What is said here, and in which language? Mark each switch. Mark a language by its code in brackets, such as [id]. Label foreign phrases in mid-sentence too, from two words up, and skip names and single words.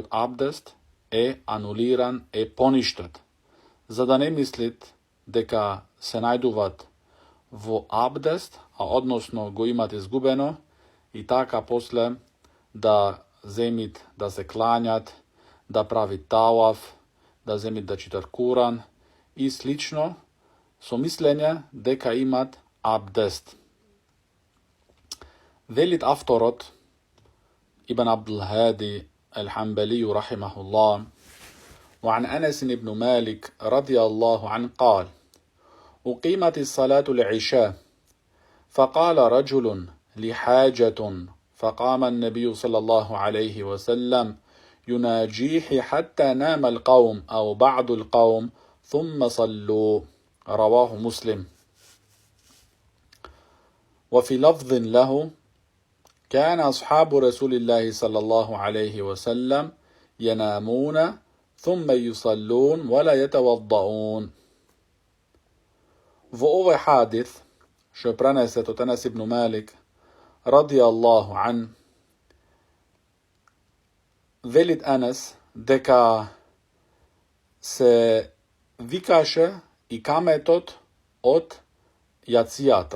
[mk] абдест е анулиран, е поништет, за да не мислит дека се најдуват во абдест, а односно го имат изгубено, и така после да земит да се клањат, да прави таваф, да земит да читат Куран и слично, со мислење дека имат абдест. Велит авторот [ar] ابن عبد الهادي الحنبلي رحمه الله: وعن أنس بن مالك رضي الله عنه قال: أقيمت الصلاة العشاء فقال رجل لحاجة، فقام النبي صلى الله عليه وسلم يناجيه حتى نام القوم أو بعض القوم ثم صلوا. رواه مسلم. وفي لفظ له: كان أصحاب رسول الله صلى الله عليه وسلم ينامون ثم يصلون ولا يتوضؤون. [mk] Во овој хадис, што пренесет од Анас ибн Малик [ar] رضي الله عنه, [mk] велит Анас дека се викаше и каметот од јацијата.